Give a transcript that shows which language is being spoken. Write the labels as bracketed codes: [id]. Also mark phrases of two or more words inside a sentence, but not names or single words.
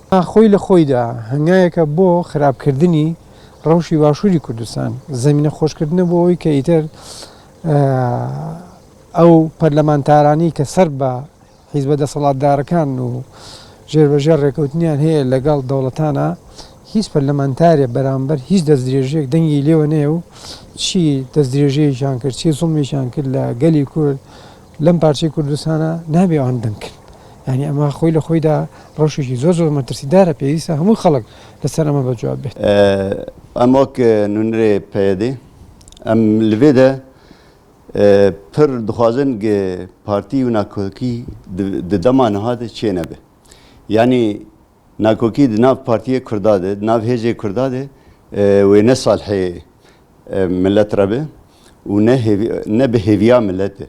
[ckb] خۆی لە خۆیدا هەنگایەکە بۆ خراپکردنی ڕەوشی باشووری کوردستان، زەمینە خۆشکردنە بۆ ئەوەی کە ئیتر ئەو پەرلەمانتارانی کە سەر بە حیزبە دەسەڵاتدارەکان و ژێربەژێر ڕێکەوتنیان هەیە لەگەڵ دەوڵەتانە، هیچ پەرلەمانتارێ بەرامبەر هیچ دەستدرێژەیەک دەنگی لێوە نەیە و چی دەستدرێژەیەکیان کرد، چی زوڵمێکیان کرد لە گەلی کورد لەم پارچەی کوردستانە نابێ ئەوان دەنگکرد. یعنی ئەمە خۆی لە خۆیدا ڕەوشێکی زۆر زۆر مەترسیدارە، پێویستە هەموو خەڵک لەسەر ئەمە بەجواب بێت. [ku] ئەم وەک نونرێ پەیەدێ ئەم لەوێدا پر دixwazin partî û nakokî di dema niha de çê nebe. Yani nakokî di nav partiyê Kurda de, di nav hêzê Kurda de wê ne salhê millet re be û ne bi hêviya millet e.